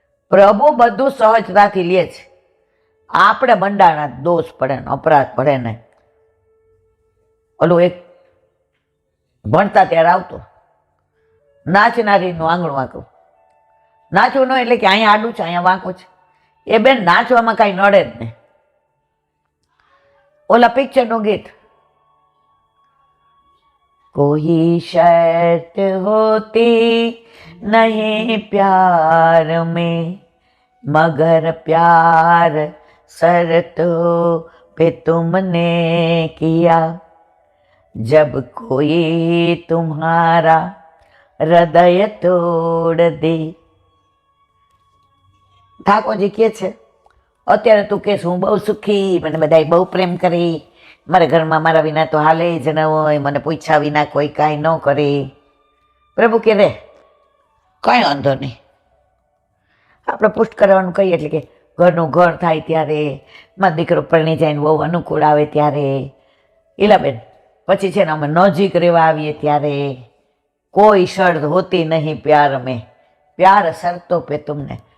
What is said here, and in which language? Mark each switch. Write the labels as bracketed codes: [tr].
[gu] પ્રભુ બધું સહજતાથી લે છે. આપણે બંડાણા દોષ પડે ને અપરાધ પડે ને. ઓલું એક ભણતા ત્યારે આવતો, નાચનારીનું આંગણું વાંકું. નાચવું ન એટલે કે અહીંયા આડું છે અહીંયા વાંકું છે, એ બેન નાચવામાં કાંઈ નડે જ નહીં. ઓલા પિક્ચરનું ગીત, [hi] કોઈ શર્ત હોતી નહીં પ્યાર में, मगर प्यार शर्तों पे तुमने किया, जब कोई तुम्हारा हृदय तोड़ दे. [gu] ઠાકોરજી કહે છે અત્યારે તું કહેશ હું બહુ સુખી, મને બધાય બહુ પ્રેમ કરી, મારા ઘરમાં મારા વિના તો હાલે જ ન હોય, મને પૂછ્યા વિના કોઈ કાંઈ ન કરે. પ્રભુ કે રે કાંઈ વાંધો નહીં. આપણે પુષ્ટ કરવાનું કહીએ એટલે કે ઘરનું ઘર થાય ત્યારે, મારો દીકરો પરણી જાય ને બહુ અનુકૂળ આવે ત્યારે, ઈલાબેન પછી છે ને અમે નજીક રહેવા આવીએ ત્યારે, [hi] કોઈ શરત હોતી નહીં પ્યાર મેં, પ્યાર શરતો પે તુમને.